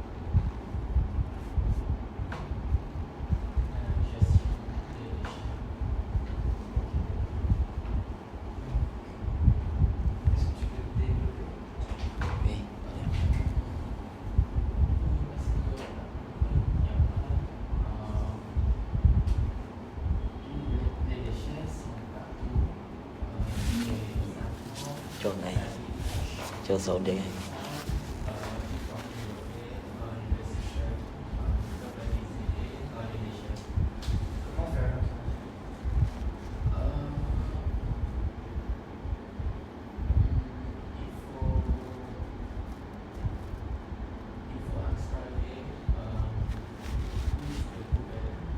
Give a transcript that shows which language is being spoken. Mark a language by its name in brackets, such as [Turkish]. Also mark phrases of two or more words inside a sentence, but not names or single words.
[French] Est-ce que tu peux développer? Oui. Les déchets sont partout. [Vietnamese] Chỗ này, chỗ sổ đây. [French] Comment faire? Il faut installer plus de poubelles